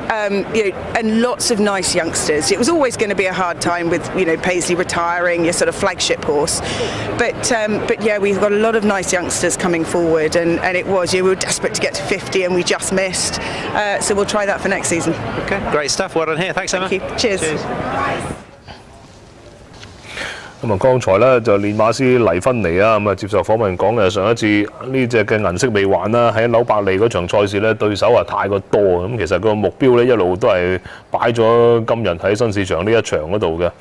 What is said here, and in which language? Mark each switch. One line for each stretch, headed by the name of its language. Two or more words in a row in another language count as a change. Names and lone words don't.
English: And lots of nice youngsters. It was always going to be a hard time with Paisley retiring, your sort of flagship horse, but yeah, we've got a lot of nice youngsters coming forward, and we were desperate to get to 50 and we just missed, so we'll try that for next season. Okay, great stuff. Well done here. Thanks, Emma. Thank you. Cheers.
Cantonese: 咁啊，剛才咧就練馬師黎芬尼啊，咁啊接受訪問講嘅上一次呢隻嘅銀色未還啦，喺紐伯利嗰場賽事咧對手啊太過多，咁其實個目標咧一路都係擺咗今日喺新市場呢一場嗰度嘅。